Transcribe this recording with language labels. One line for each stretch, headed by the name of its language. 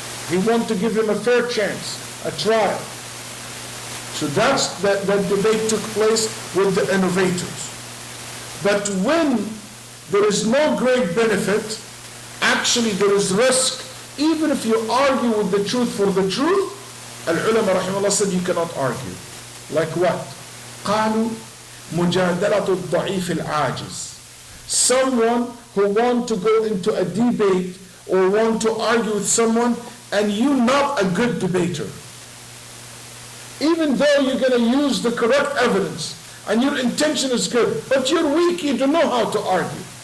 English: He wanted to give him a fair chance, a trial. So that debate took place with the innovators. But when there is no great benefit, actually there is risk. Even if you argue with the truth for the truth, Al-Ulama rahimahullah said you cannot argue. Like what?
Arabic: قالوا مجادلة الضعيف العاجز.
English: Someone who want to go into a debate or want to argue with someone and you're not a good debater. Even though you're going to use the correct evidence and your intention is good, but you're weak, you don't know how to argue.